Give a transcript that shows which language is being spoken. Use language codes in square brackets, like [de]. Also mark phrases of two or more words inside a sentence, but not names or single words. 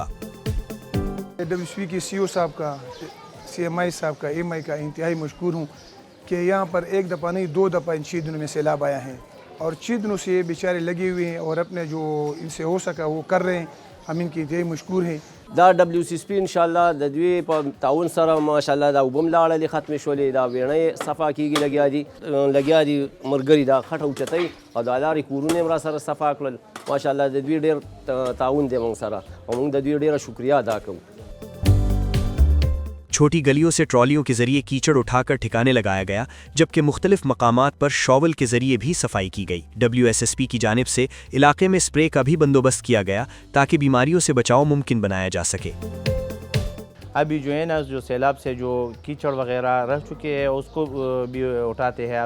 [ur] WSP کے CO صاحب کا، CMI صاحب کا، MI کا انتہائی مشکور ہوں کہ یہاں پر ایک دفعہ نہیں 2 دفعہ ان 6 دنوں میں سیلاب آیا ہے اور 6 دنوں سے یہ بیچارے لگے ہوئے ہیں اور اپنے جو ان سے ہو سکا وہ کر رہے ہیں. ہم ان کے انتہائی مشکور ہیں. [ps] دا WSSP [ar] ان شاء الله [ps] د دوی په تعاون سره ماشاءالله دا وبم لاړلې ختم شولې، دا ویڼې صفا کیږي، لګیا دي مرګري دا خټه اوچتای او د لارې کورونه را سره صفا کړل. ماشاءالله د دوی ډېر تعاون دی موږ سره او موږ د دوی ډېره شکریا ادا کوو. [ur] چھوٹی گلیوں سے ٹرالیوں کے ذریعے کیچڑ اٹھا کر ٹھکانے لگایا گیا، جبکہ مختلف مقامات پر شاول کے ذریعے بھی صفائی کی گئی. WSSP کی جانب سے علاقے میں اسپرے کا بھی بندوبست کیا گیا تاکہ بیماریوں سے بچاؤ ممکن بنایا جا سکے. ابھی جو ہے نا، جو سیلاب سے جو کیچڑ وغیرہ رہ چکے ہیں اس کو بھی اٹھاتے ہیں.